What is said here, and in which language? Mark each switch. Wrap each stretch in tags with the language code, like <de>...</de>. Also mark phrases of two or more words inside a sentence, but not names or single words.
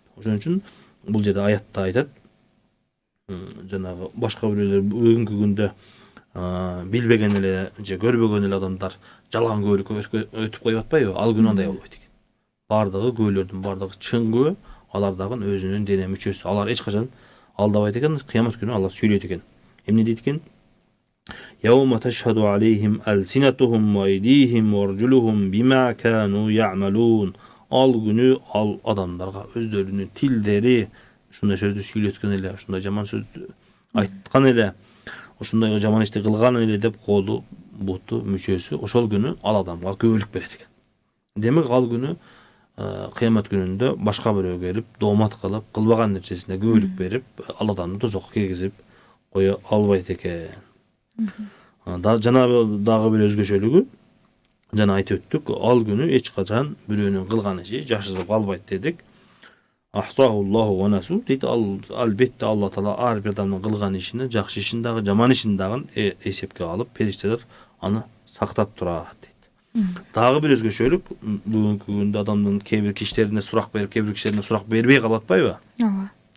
<ky>Ошон үчүн бул жерде аятта айтат, жанагы башка бирөөлөр бүгүнкү күндө билбеген эле же көрбөгөн эле адамдар жалган күбөлүккө өтүп коюп атпайбы? Ал күнү андай болбойт экен. Бардыгы күбөлөрдүн бардыгы чын күбө, алардагы өзүнүн дене мүчөсү. Алар эч качан алдабайт экен. Кыямат күнү алар сүйлөйт экен. Эмне дейт экен?</ky> <ar>يوم تشهد عليهم ألسنتهم وأيديهم وأرجلهم بما كانوا يعملون.</ar> <ky>Ал күнү ал адамдарга өздөрүнүн тилдери ушундай сөздү сүйлөткөн эле, ушундай жаман сөздү айткан эле, ушундай жаман ишти кылган эле деп колу, буту, мүчөсү ошол күнү ал адамга күбөлүк берет экен. Демек, ал күнү кыямат күнүндө башка бирөө келип, доомат кылып, кылбаган нерсесине күбөлүк берип, ал адамды тозокко киргизип кое албайт экен. Жана дагы бир өзгөчөлүгү, жана айтып өттүк, ал күнү эч качан бирөөнүн кылган иши жашырып калбайт дедик.</ky> <ar>أحصاه الله ونسوه</ar> <ky>дейт. Албетте Алла Таала ар бир адамдын кылган ишини, жакшы ишин дагы, жаман ишин дагы эсепке алып, периштелер аны сактап турат дейт. Дагы бир өзгөчөлүк, бүгүнкү күндө адамдын кээ бир кишилерине сурак берип, кээ бир кишилерине сурак бербей калып атпайбы? Ооба.</ky>